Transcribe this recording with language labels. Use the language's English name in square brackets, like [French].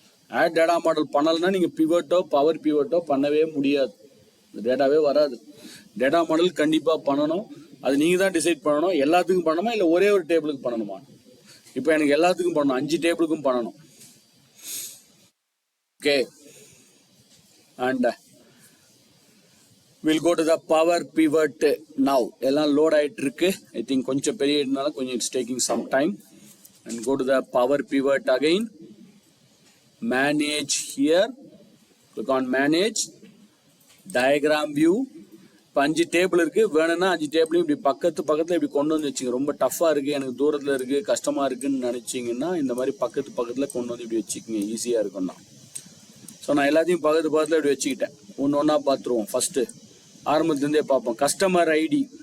[Tamil] Add data model பண்ணலைன்னா நீங்க பிவட்டோ power பிவட்டோ பண்ணவே முடியாது, டேட்டாவே வராது. டேட்டா மாடல் கண்டிப்பா பண்ணணும், அது நீங்க தான் டிசைட் பண்ணணும். எல்லாத்துக்கும் பண்ணணுமா இல்லை ஒரே ஒரு டேபிளுக்கு பண்ணணுமா? இப்போ எனக்கு எல்லாத்துக்கும் பண்ணணும், 5 டேபிளுக்கும் பண்ணணும். [English] Okay, and we'll go to the power pivot now. [Tamil] எல்லாம் லோட் ஆயிட்டு இருக்கு. [English] I think [Tamil] கொஞ்சம் பெரிய இடனால கொஞ்சம் [English] it's taking some time. And go to the power pivot again. Manage here. Click on manage, diagram view, [Tamil] இப்போ 5 டேபிள் இருக்கு, வேணும்னா 5 டேபிளையும் இப்படி பக்கத்துல இப்படி கொண்டு வந்து வச்சுங்க. ரொம்ப டஃபா இருக்கு, எனக்கு தூரத்துல இருக்கு, கஷ்டமா இருக்குன்னு நினைச்சீங்கன்னா இந்த மாதிரி பக்கத்துல கொண்டு வந்து இப்படி வச்சுக்கோங்க, ஈஸியா இருக்கும்னா. ஸோ நான் எல்லாத்தையும் பக்கத்துல இப்படி வச்சுக்கிட்டேன். ஒன்னா பார்த்துருவோம். ஃபர்ஸ்ட் ஆரம்பத்துலேருந்தே பார்ப்போம். Customer ID.